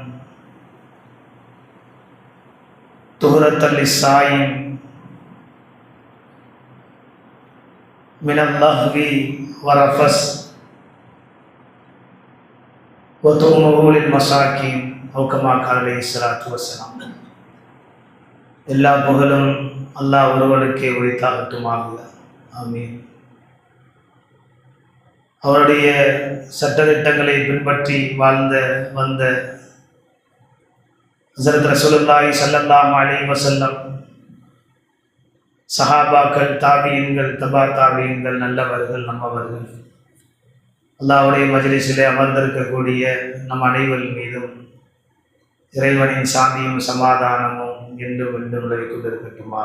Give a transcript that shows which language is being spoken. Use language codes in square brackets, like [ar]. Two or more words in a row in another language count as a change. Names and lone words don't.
[ar] طهرة للصائم من اللغو والرفث وطعمه للمساكين أو كما قال عليه الصلاة والسلام. [ta] எல்லா புகழும் அல்லாஹ் ஒருவனுக்கே உரித்தாகட்டுமாக. ஆமீன். அவருடைய சட்டதிட்டங்களை பின்பற்றி வந்த ஹஸரத் ரசூலுல்லாஹி [ar] صلى الله عليه وسلم, [ta] சஹாபாக்கள், தாபீன்கள், தபா தாபீன்கள், நல்லவர்கள், நம்மவர்கள், அல்லாஹ்வுடைய மஜ்லிஸிலே அமர்ந்திருக்கக்கூடிய நம் அனைவர் மீதும் இறைவனின் சாந்தியும் சமாதானமும் என்றும் என்றும் நிலவிக் கொண்டிருக்கட்டுமா.